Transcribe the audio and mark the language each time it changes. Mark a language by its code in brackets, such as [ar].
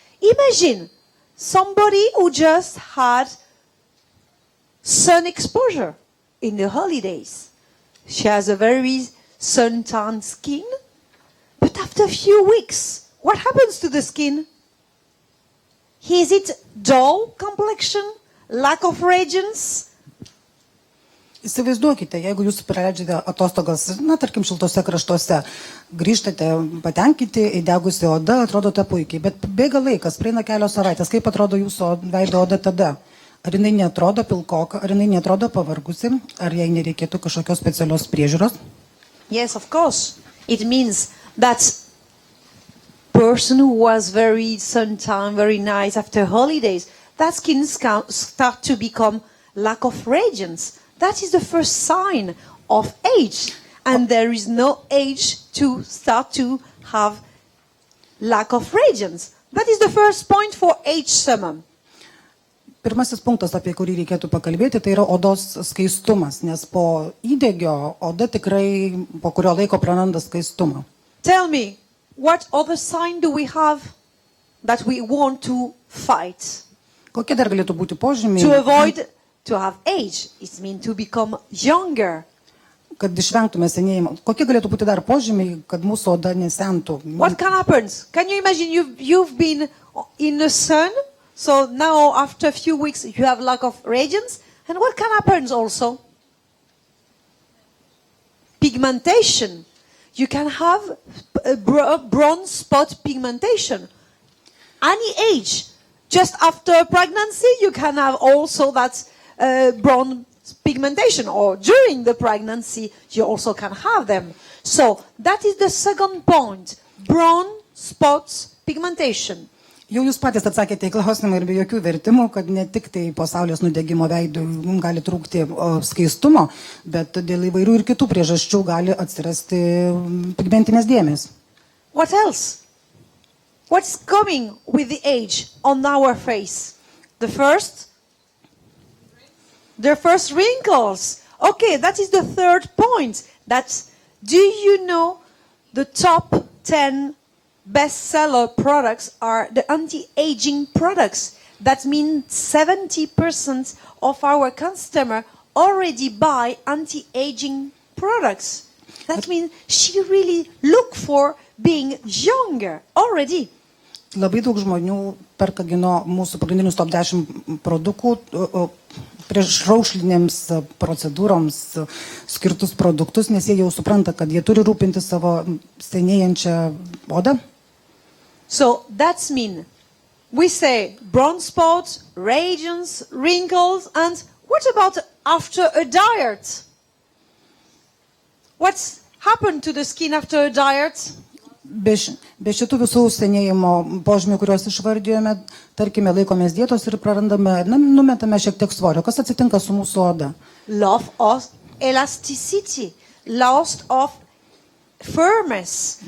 [en] Imagine somebody who just had sun exposure in the holidays. She has a very sun-tanned skin, but after a few weeks, what happens to the skin? Is it dull complexion, lack of radiance? [lt] Įsivaizduokite, jeigu jūs praleidžiate atostogas, tarkim, šiltose kraštuose, grįžtate patenkinti, įdegusi oda, atrodote puikiai, bet bėga laikas, praeina kelios savaitės, kaip atrodo jūsų veido oda tada? Ar jinai netrodo pilkoka, ar jinai netrodo pavargusi, ar jai nereikėtų kažkokios specialios priežiūros? [en] Yes, of course. It means that person who was very suntan, very nice after holidays, that skin start to become lack of radiance. That is the first sign of age. And there is no age to start to have lack of radiance. That is the first point for AGE SUMMUM. [lt] Pirmasis punktas, apie kurį reikėtų pakalbėti, tai yra odos skaistumas, nes po įdegio oda tikrai po kurio laiko praranda skaistumą. [en] Tell me, what other sign do we have that we want to fight? [lt] Kokie dar galėtų būti požymiai? [en] To avoid to have age, it means to become younger. [lt] Kad išvengtume senėjimo. Kokie galėtų būti dar požymiai, kad mūsų oda nesentų? [en] What can happen? Can you imagine you've been in the sun, so now after a few weeks you have lack of radiance, and what can happen also? Pigmentation. You can have a bronze spot pigmentation. Any age. Just after pregnancy, you can have also that bronze pigmentation, or during the pregnancy, you also can have them. So that is the second point, bronze spots pigmentation. [lt] Jau jūs patys atsakėte į klausimą ir be jokių vertimų, kad ne tik tai po saulės nudegimo veidų gali trūkti skaistumo, bet dėl įvairių ir kitų priežasčių gali atsirasti pigmentinės dėmės. [en] What else? What's coming with the age on our face? The first wrinkles. Okay, that is the third point. Do you know the top 10 bestseller products are the anti-aging products? That means 70% of our customers already buy anti-aging products. That means she really look for being younger already. [lt] Labai daug žmonių perka mūsų pagrindinius top 10 produktų prieš raušlinėms procedūroms skirtus produktus, nes jie jau supranta, kad jie turi rūpinti savo senėjančią odą. [en] So that means we say brown spots, radiance, wrinkles, and what about after a diet? What's happened to the skin after a diet? [lt] Be šitų visų senėjimo požymių, kuriuos išvardėjome, tarkime, laikomės dietos ir prarandame, numetame šiek tiek svorio. Kas atsitinka su mūsų oda? [en] Loss of elasticity, loss of firmness.